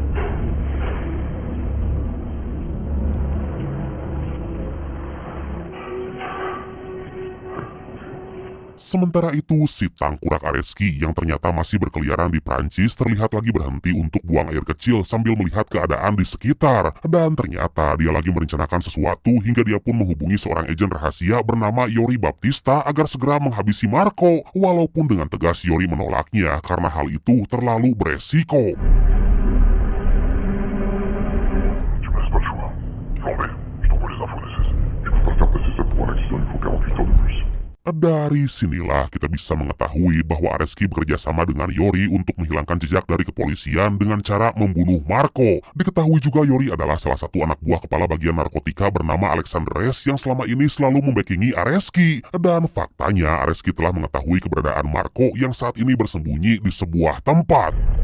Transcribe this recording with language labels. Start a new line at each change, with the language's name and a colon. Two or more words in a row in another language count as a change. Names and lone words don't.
Indonesian: Sementara itu, si tangkurak Areski yang ternyata masih berkeliaran di Prancis terlihat lagi berhenti untuk buang air kecil sambil melihat keadaan di sekitar. Dan ternyata dia lagi merencanakan sesuatu hingga dia pun menghubungi seorang agen rahasia bernama Yori Baptista agar segera menghabisi Marco. Walaupun dengan tegas Yori menolaknya karena hal itu terlalu beresiko.
French: Tu me laisses pas le choix. Formé, je t'envoie les infos nécessaires. Tu peux pas faire passer ça pour un accident, il faut 48 heures de plus.
Indonesian: Dari sinilah kita bisa mengetahui bahwa Areski bekerja sama dengan Yori untuk menghilangkan jejak dari kepolisian dengan cara membunuh Marco. Diketahui juga Yori adalah salah satu anak buah kepala bagian narkotika bernama Alexandres yang selama ini selalu membackingi Areski. Dan faktanya Areski telah mengetahui keberadaan Marco yang saat ini bersembunyi di sebuah tempat.